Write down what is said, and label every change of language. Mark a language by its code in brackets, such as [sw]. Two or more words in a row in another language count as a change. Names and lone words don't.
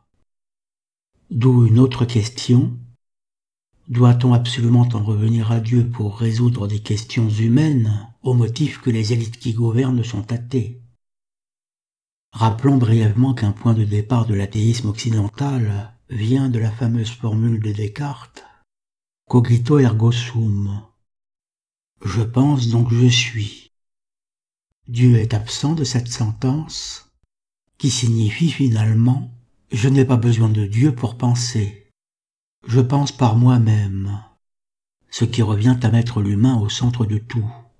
[fr] D'où une autre question: doit-on absolument en revenir à Dieu pour résoudre des questions humaines au motif que les élites qui gouvernent sont athées? Rappelons brièvement qu'un point de départ de l'athéisme occidental vient de la fameuse formule de Descartes « [la] Cogito ergo sum ». [fr] Je pense donc je suis. Dieu est absent de cette sentence, qui signifie finalement « je n'ai pas besoin de Dieu pour penser, je pense par moi-même », ce qui revient à mettre l'humain au centre de tout.